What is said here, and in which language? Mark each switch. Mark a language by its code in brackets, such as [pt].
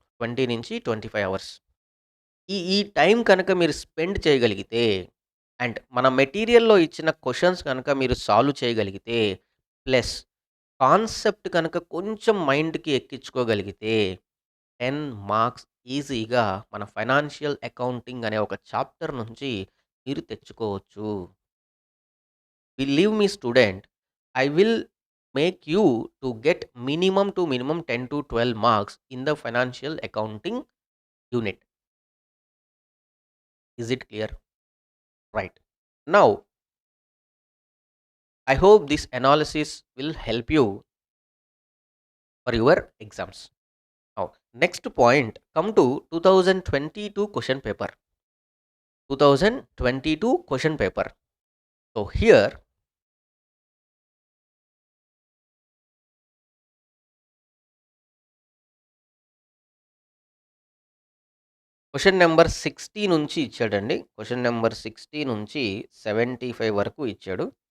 [te] 20-25 hours. ఈ time కనుక మీరు స్పెండ్ చేయగలిగితే అండ్ మన మెటీరియల్‌లో ఇచ్చిన క్వెషన్స్ కనుక మీరు సాల్వ్ చేయగలిగితే ప్లస్ కాన్సెప్ట్ కనుక కొంచెం మైండ్‌కి ఎక్కించుకోగలిగితే 10 మార్క్స్ ఈజీగా మన ఫైనాన్షియల్ అకౌంటింగ్ అనే ఒక చాప్టర్ నుంచి మీరు తెచ్చుకోవచ్చు. [en] Believe me student, I will make you to get minimum 10-12 marks in the financial accounting unit. Is it clear? Right. Now I hope this analysis will help you for your exams. Now, next point, come to 2022 question paper. 2022 question paper. So here, [te] question number 60 నుంచి ఇచ్చాడండి. Question number 60 నుంచి 75 వరకు ఇచ్చాడు.